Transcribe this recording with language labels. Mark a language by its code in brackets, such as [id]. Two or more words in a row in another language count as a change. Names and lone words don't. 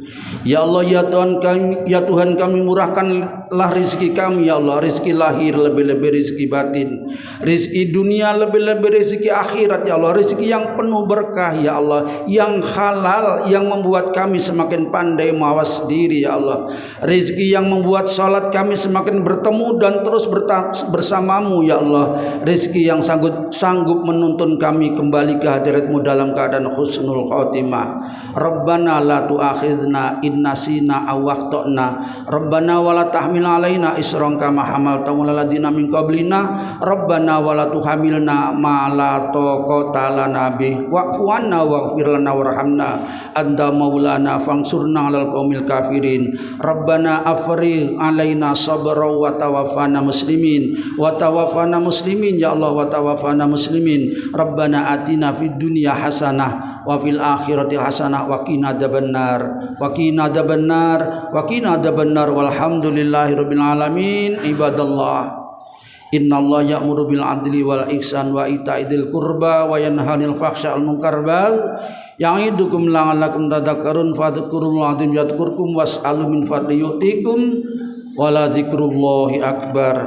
[id] Ya Allah ya Tuhan kami murahkanlah rizki kami ya Allah, rizki lahir lebih-lebih rizki batin, rizki dunia lebih-lebih rizki akhirat ya Allah, rizki yang penuh berkah ya Allah, yang halal, yang membuat kami semakin pandai mawas diri ya Allah, rizki yang membuat salat kami semakin bertemu dan terus bersamamu ya Allah, rizki yang sanggup menuntun kami kembali ke hadirat-Mu dalam keadaan [ar] حسن الخاتمة. ربنا لا تؤاخذنا إن نسينا أو أخطأنا، ربنا ولا تحمل علينا إصرا كما حملته على الذين من قبلنا، ربنا ولا تحملنا ما لا طاقة لنا به واعف عنا واغفر لنا وارحمنا أنت مولانا فانصرنا على القوم الكافرين. ربنا أفرغ علينا صبرا وتوفنا مسلمين يا الله، وتوفنا مسلمين. ربنا آتنا في الدنيا حسنة وفي الآخرة حسنة وقنا عذاب النار والحمد لله رب العالمين. عباد الله، إن الله يأمر بالعدل والإحسان وإيتاء ذي القربى وينهى عن الفحشاء والمنكر يعظكم لعلكم تذكرون فاذكروا الله العظيم يذكركم واسألوا من فضله يعطكم ولذكر الله أكبر.